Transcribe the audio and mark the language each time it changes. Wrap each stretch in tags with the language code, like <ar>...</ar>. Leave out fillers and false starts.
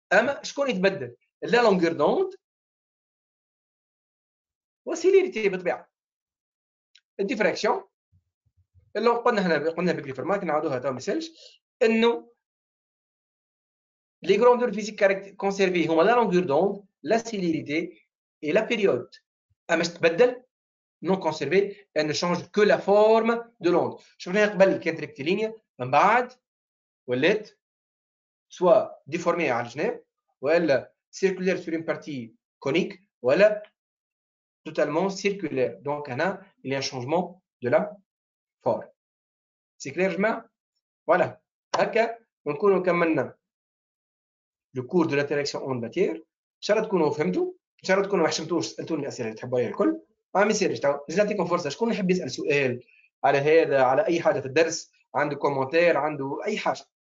<ar>اما شكون يتبدل؟ لا لونغور دوند وسيليريتي بالطبيعه. الديفراكسيون اللي قلنا بكري في الماك نعاودوها تو ما يسالش، انه لي غروندور فيزيك كونسيرفي هما لا لونغور دوند، لا سيليريتي</ar> <fr>et la période.</fr> <ar>اما تتبدل</ar> <fr>non conservée, elle ne change que la forme de l'onde.</fr> <ar>شفناها قبل كانت ريكتيلينيا، من بعد ولات سوا ديفورميه على الجناب، ولا</ar> <fr>circulaire sur une partie conique،</fr> <ar>ولا</ar> <fr>totalement circulaire. Donc</fr> <ar>هنا</ar> <fr>il y a un changement de la forme. C'est clair</fr> <ar>جماعه؟</ar> <fr>voilà.</fr> <ar>هكا ونكونوا كملنا</ar> <fr>le cours de l'interaction onde matière.</fr> <ar>ان شاء الله تكونوا فهمتوا، ان شاء الله تكونوا ما حشمتوش، سالتوني الاسئله اللي تحبوها الكل. ما يصيرش تو نعطيكم فرصه، شكون يحب يسال سؤال على هذا، على اي حاجه في الدرس، عنده كومنتير، عنده اي حاجه.</ar>